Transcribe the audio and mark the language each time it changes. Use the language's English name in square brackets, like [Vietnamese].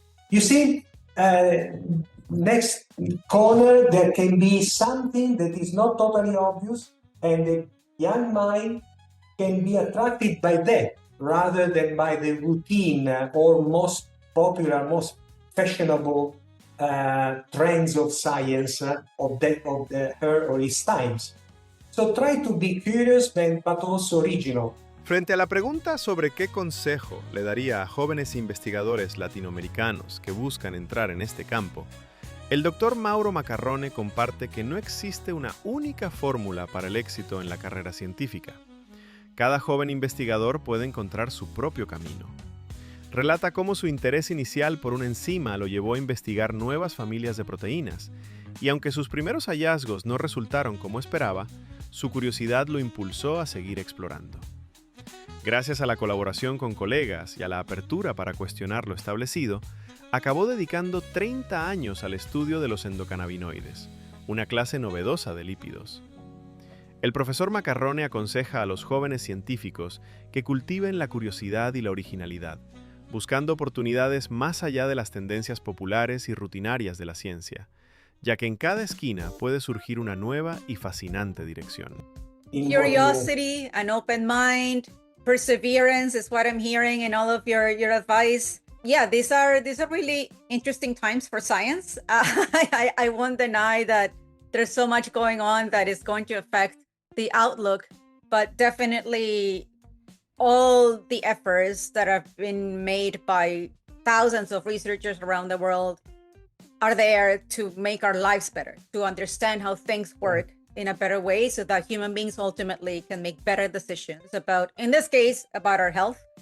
[English] You see, next corner, there can be something that is not totally obvious, and the young mind can be attracted by that rather than by the routine or most popular, most fashionable trends of science of her or his times. So try to be curious but also original. [Spanish] Frente a la pregunta sobre qué consejo le daría a jóvenes investigadores latinoamericanos que buscan entrar en este campo, el doctor Mauro Maccarrone comparte que no existe una única fórmula para el éxito en la carrera científica. Cada joven investigador puede encontrar su propio camino. Relata cómo su interés inicial por una enzima lo llevó a investigar nuevas familias de proteínas, y aunque sus primeros hallazgos no resultaron como esperaba, su curiosidad lo impulsó a seguir explorando. Gracias a la colaboración con colegas y a la apertura para cuestionar lo establecido, acabó dedicando 30 años al estudio de los endocannabinoides, una clase novedosa de lípidos. El profesor Maccarrone aconseja a los jóvenes científicos que cultiven la curiosidad y la originalidad, buscando oportunidades más allá de las tendencias populares y rutinarias de la ciencia, ya que en cada esquina puede surgir una nueva y fascinante dirección. [English] Curiosity, an open mind, perseverance is what I'm hearing in all of your advice. Yeah, these are really interesting times for science. I won't deny that there's so much going on that is going to affect the outlook, but definitely all the efforts that have been made by thousands of researchers around the world are there to make our lives better, to understand how things work in a better way so that human beings ultimately can make better decisions about, in this case, about our health.